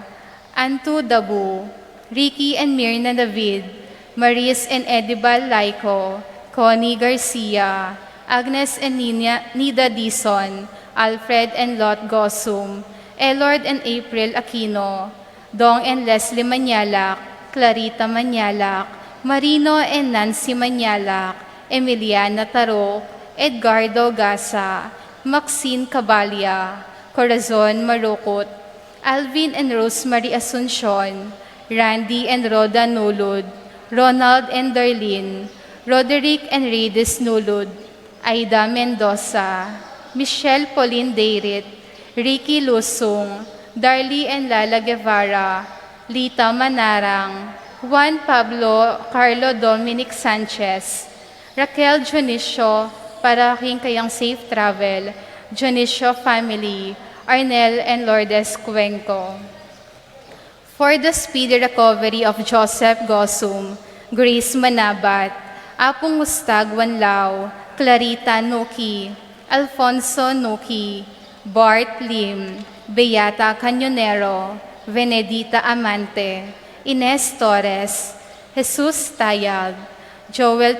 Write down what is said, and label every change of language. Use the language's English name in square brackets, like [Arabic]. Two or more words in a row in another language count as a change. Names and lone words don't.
[English] Antu Dabu, Ricky and Mirna David, Maris and Edibal Laico, Connie Garcia, Agnes and Nida Dison, Alfred and Lot Gosum, Elord and April Aquino, Dong and Leslie Manyalak, Clarita Manyalak, Marino and Nancy Manyalak, Emiliana Tarok, Edgardo Gasa, Maxine Cabalya, Corazon Marukot, Alvin and Rosemary Asuncion, Randy and Rhoda Nulud, Ronald and Darlene, Roderick and Reyes Nulud, Aida Mendoza, Michelle Pauline Deirit, Ricky Lusung, Darly and Lala Guevara, Lita Manarang, Juan Pablo Carlo Dominic Sanchez, Raquel Junicio, [Filipino] para aking kayang [English] safe travel, Junicio family, Arnel and Lourdes Cuenco. For the speedy recovery of Joseph Gosum, Grace Manabat, Apong Mustag Wanlao, Clarita Nuki, Alfonso Nuki, Bart Lim, Beata Canyonero, Venedita Amante, Ines Torres, Jesus Tayag, Joel